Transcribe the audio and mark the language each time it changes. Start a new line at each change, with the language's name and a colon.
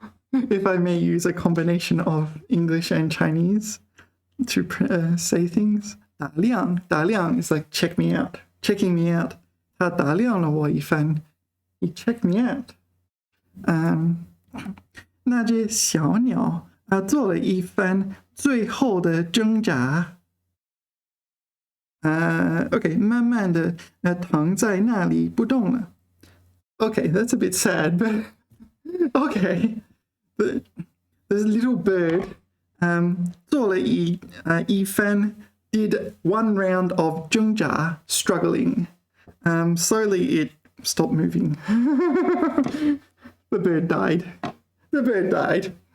English: If I may use a combination of English and Chinese to say things.
Chinese: 打量
English: is like check me out, checking me out.
Chinese: 他打量了我一番
English: He checked me out.
Chinese: 那只小鸟做了一番最后的挣扎。 Okay, 慢慢的躺在那里不动了。
English: Okay, that's a bit sad, but okay. This little bird
Chinese: 做了一番
English: did one round of
Chinese: 挣扎
English: struggling. Slowly it stopped moving. The bird died. The bird died.